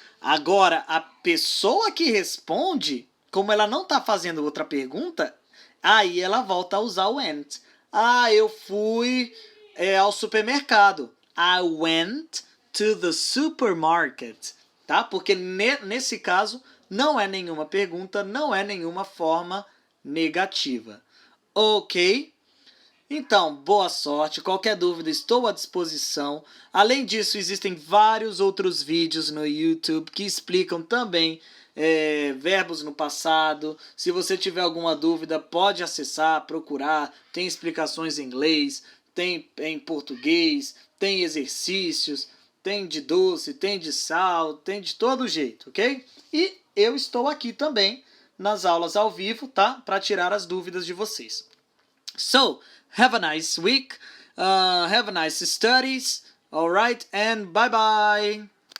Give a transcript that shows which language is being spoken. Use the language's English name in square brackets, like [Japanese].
[Portuguese] Agora, a pessoa que responde, como ela não está fazendo outra pergunta, aí ela volta a usar o went. Eu fui ao supermercado. [English] I went to the supermarket. [Portuguese] Tá? Porque nesse caso, não é nenhuma pergunta, não é nenhuma forma negativa. Ok? Então, boa sorte. Qualquer dúvida, estou à disposição. Além disso, existem vários outros vídeos no YouTube que explicam também verbos no passado. Se você tiver alguma dúvida, pode acessar, procurar. Tem explicações em inglês, tem em português, tem exercícios, tem de doce, tem de sal, tem de todo jeito, ok? E eu estou aqui também nas aulas ao vivo, tá? Para tirar as dúvidas de vocês. [English] So, have a nice week. Have a nice studies. All right, and bye bye.